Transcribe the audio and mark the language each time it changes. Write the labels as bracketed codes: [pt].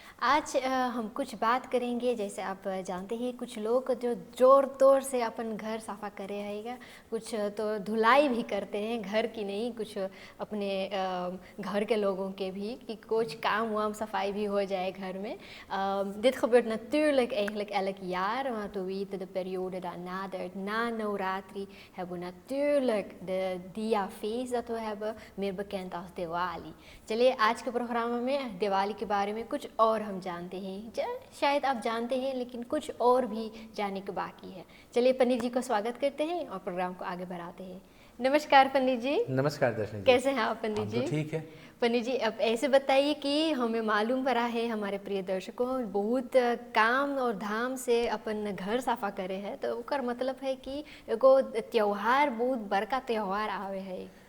[hi] आज हम कुछ बात करेंगे। जैसे आप जानते हैं कुछ लोग जो ज़ोर तोर से अपन घर साफ़ा करे रहेगा, कुछ तो धुलाई भी करते हैं, घर की नहीं, कुछ अपने घर के लोगों के भी, कि कुछ काम वाम सफाई भी हो जाए घर में. [nl] Dit gebeurt natuurlijk eigenlijk elk jaar, want we weten de periode dat nadert. Na Navratri hebben we natuurlijk de Diya-feest dat we hebben, meer bekend als Diwali. [hi] चलिए आज के प्रोग्राम में दिवाली के बारे में कुछ और हम जानते हैं। शायद आप जानते हैं लेकिन कुछ और भी जानने को बाकी है। चलिए पंडित जी को स्वागत करते हैं और प्रोग्राम को आगे बढ़ाते हैं। नमस्कार पंडित जी। नमस्कार दर्शनी जी। कैसे हैं आप पंडित जी? तो ठीक है पंडित जी, अब ऐसे बताइए कि हमें मालूम पड़ा है, हमारे प्रिय दर्शकों, बहुत काम और धाम से अपन घर साफा करे हैं, तो उसका मतलब है कि एगो त्योहार, बहुत बड़का त्योहार आवे है।